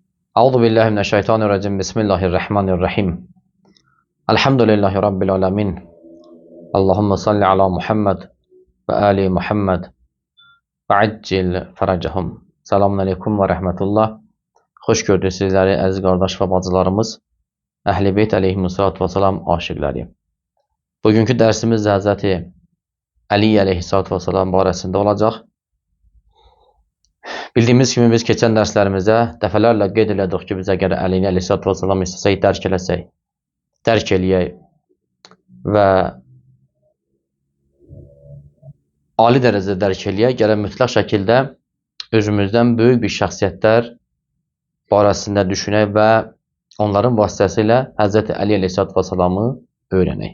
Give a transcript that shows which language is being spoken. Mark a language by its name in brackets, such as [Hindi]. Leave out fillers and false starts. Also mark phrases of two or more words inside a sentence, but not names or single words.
[Arabic] أعوذ بالله من الشيطان الرجيم. بسم الله الرحمن الرحيم. الحمد لله رب العالمين. اللهم صل على محمد وآل محمد وعجل فرجهم. سلام عليكم ورحمة الله. [Azerbaijani] Xoş gördük sizləri əziz qardaş və bacılarımız. Əhl-i Beyt [Arabic] عليه الصلاة والسلام [Azerbaijani] aşiqləri. Bugünkü dərsimiz Həzrəti Ali [Arabic] عليه الصلاة والسلام [Azerbaijani] barəsində olacaq. Bildiyimiz kimi biz keçən dərslərimizdə dəfələrlə qeyd elədik ki, biz əgər Əlini [Arabic] عليه الصلاة والسلام [Azerbaijani] istəsək, dərk eləsək, dərk eləyək və ali dərəcədə dərk eləyək, gələn mütləq şəkildə özümüzdən böyük bir şəxsiyyətlər barəsində düşünək və onların vasitəsilə Həzrəti Ali [Arabic] عليه الصلاة والسلام [Azerbaijani] öyrənək.